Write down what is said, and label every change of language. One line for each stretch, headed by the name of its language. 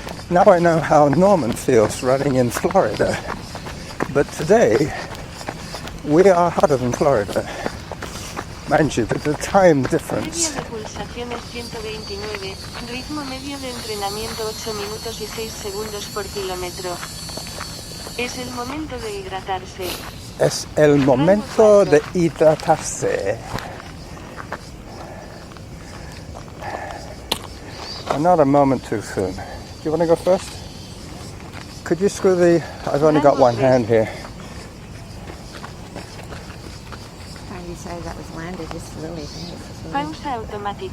English: Now I know how Norman feels running in Florida, but today we are hotter than Florida. Mind you, there's a time difference.
Spanish: Media de pulsaciones 129, ritmo medio de entrenamiento 8 minutos y 6 segundos por kilómetro. Es el momento de hidratarse. Es el momento de hidratarse.
English: And not a moment too soon. Do you want to go first? Could you screw the... I've only got one hand here. I decided that was landed, just Lily thing.
Spanish: Pausa automática.